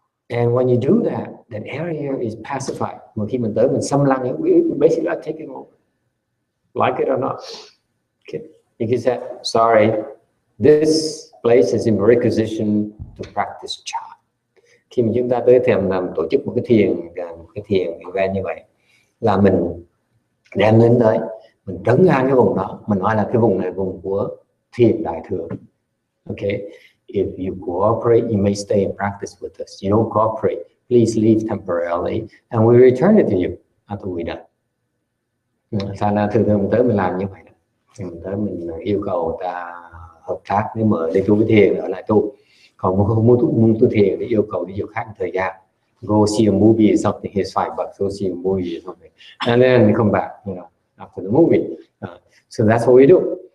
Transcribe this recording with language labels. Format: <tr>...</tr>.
<en>And when you do that, that area is pacified.</en> <vi>Mà khi mình tới mình xâm lăng,</vi> <en>we basically are taking over, like it or not. Okay. You can say, sorry, this place is in requisition to practice Chan.</en> <vi>Khi mà chúng ta tới thèm làm tổ chức một cái thiền event như vậy, là mình đem đến tới, mình trấn an cái vùng đó, mình nói là cái vùng này vùng của thiền đại thừa.</vi> <en>Okay. If you cooperate, you may stay and practice with us. You don't cooperate, please leave temporarily, and we return it to you after we done.</en> <vi>Thành ra thường mình tới mình làm như vậy đó. Mình tới mình yêu cầu ta hợp tác, nếu mà đi tu với thiền ở lại tu, còn không muốn tu thiền thì yêu cầu đi chỗ khác thời gian.</vi> <en>Go see a movie or something. Here's $5. Go see a movie or something, and then come back. After the movie. So that's what we do.</en>